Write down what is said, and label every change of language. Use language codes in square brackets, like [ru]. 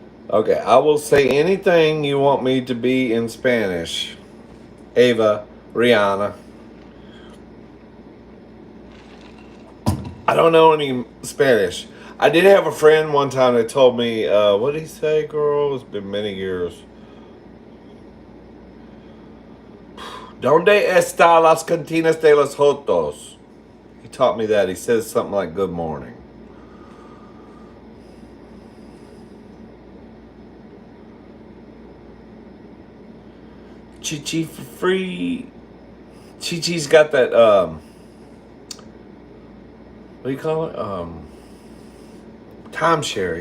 [en] Okay, I will say anything you want me to be in Spanish. Ava, Rihanna. I don't know any Spanish. I did have a friend one time that told me, what did he say, girl? It's been many years. [es] ¿Dónde está las cantinas de los jotos? [en] He taught me that. He says something like good morning. Chichi for free. Chi-Chi's got that, what do you call it? Timeshare.